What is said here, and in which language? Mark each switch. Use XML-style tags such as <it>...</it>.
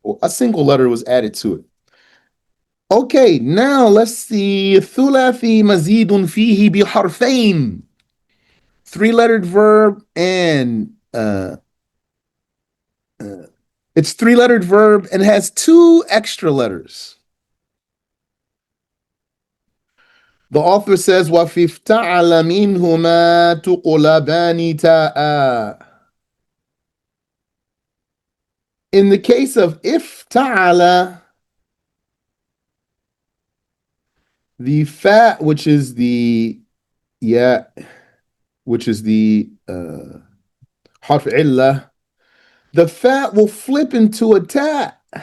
<en>A single letter was added to it. Okay, now let's see thulathi mazidun fihi biharfain. Three-lettered verb and it's three-lettered verb and has two extra letters. The author says,</en> <ar>وَفِي افْتَعَلَ مِنْهُمَا تُقْلَبَانِ تَاءً.</ar> <en>In the case of ifta'ala, the fa, which is the ya, which is the harf illah, the fa will flip into a ta.</en>